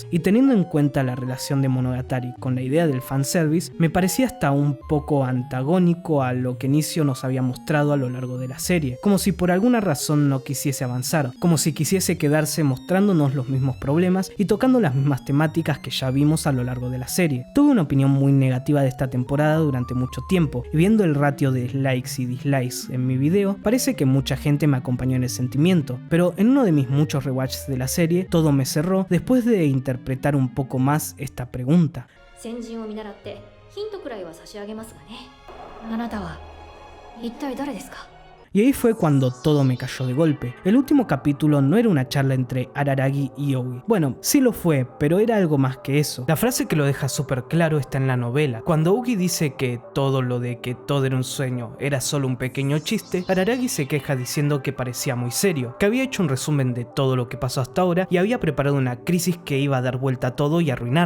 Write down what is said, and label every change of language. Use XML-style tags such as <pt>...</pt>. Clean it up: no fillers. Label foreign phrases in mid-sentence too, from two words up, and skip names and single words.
<es>Y teniendo en cuenta la relación de Monogatari con la idea del fanservice, me parecía hasta un poco antagónico a lo que Nishio nos había mostrado a lo largo de la serie, como si por alguna razón no quisiese avanzar, como si quisiese quedarse mostrándonos los mismos problemas y tocando las mismas temáticas que ya vimos a lo largo de la serie. Tuve una opinión muy negativa de esta temporada durante mucho tiempo, y viendo el ratio de likes y dislikes en mi video, parece que mucha gente me acompañó en el sentimiento, pero en uno de mis muchos rewatches de la serie, todo me cerró después de interpretar un poco más esta pregunta.</es> <ja>先人を見習ってヒントくらいは差し上げますがね。あなたは一体誰ですか？</ja> <es>Y ahí fue cuando todo me cayó de golpe. El último capítulo no era una charla entre Araragi y Ogi. Bueno, sí lo fue, pero era algo más que eso. La frase que lo deja súper claro está en la novela. Cuando Ogi dice que todo lo de que todo era un sueño era solo un pequeño chiste, Araragi se queja diciendo que parecía muy serio, que había hecho un resumen de todo lo que pasó hasta ahora y había preparado una crisis que iba a dar vuelta a todo y arruinarlo.</es>